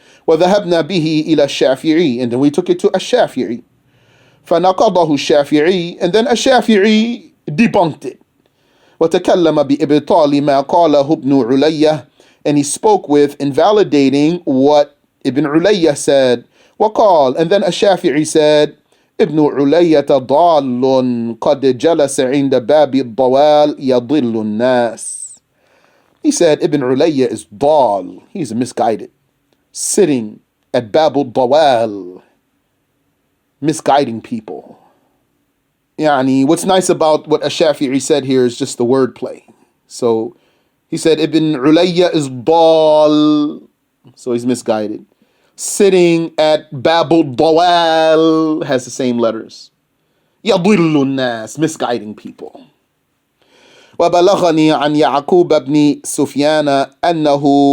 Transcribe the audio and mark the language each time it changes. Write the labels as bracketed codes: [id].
[ar] وَذَهَبْنَا بِهِ إِلَى الشَّافِعِي. [en] And then we took it to Ash-Shafi'i. [ar] فَنَقَضَهُ الشَّافِعِي. [en] And then Ash-Shafi'i debunked it. [ar] وَتَكَلَّمَ بِإِبْطَالِ مَا قَالَهُ ابْنُ عُلَيَّةَ. [en] And he spoke with invalidating what Ibn Ulayya said. [ar] وقال, [en] and then Ash-Shafi'i said, [ar] ابن علية ضال قد جلس عند باب الضوال يضل الناس. [en] He said Ibn Ulayya is dal, he's misguided, sitting at Bab al-Dawal, misguiding people. Yani, what's nice about what Ash-Shafi'i said here is just the wordplay. So he said Ibn Ulayya is dal, so he's misguided. Sitting at Bab al-Dawal has the same letters. [ar] يضل الناس, [en] misguiding people. [ar] وبلغني عن يعقوب بن سفيان أنه